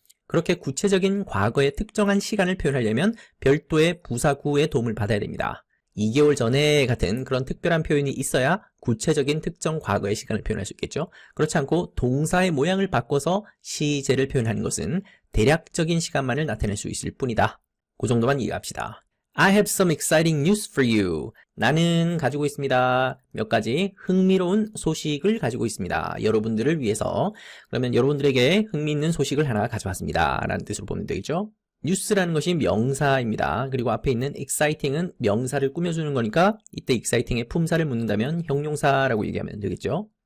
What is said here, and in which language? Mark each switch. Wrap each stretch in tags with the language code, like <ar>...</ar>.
<ko>그렇게 구체적인 과거의 특정한 시간을 표현하려면 별도의 부사구의 도움을 받아야 됩니다. 2개월 전에 같은 그런 특별한 표현이 있어야 구체적인 특정 과거의 시간을 표현할 수 있겠죠. 그렇지 않고 동사의 모양을 바꿔서 시제를 표현하는 것은 대략적인 시간만을 나타낼 수 있을 뿐이다. 그 정도만 이해합시다.</ko> <en>I have some exciting news for you.</en> <ko>나는 가지고 있습니다. 몇 가지 흥미로운 소식을 가지고 있습니다. 여러분들을 위해서. 그러면 여러분들에게 흥미있는 소식을 하나 가져왔습니다. 라는 뜻으로 보면 되겠죠. news라는 것이 명사입니다. 그리고 앞에 있는 exciting은 명사를 꾸며주는 거니까 이때 exciting의 품사를 묻는다면 형용사라고 얘기하면 되겠죠.</ko>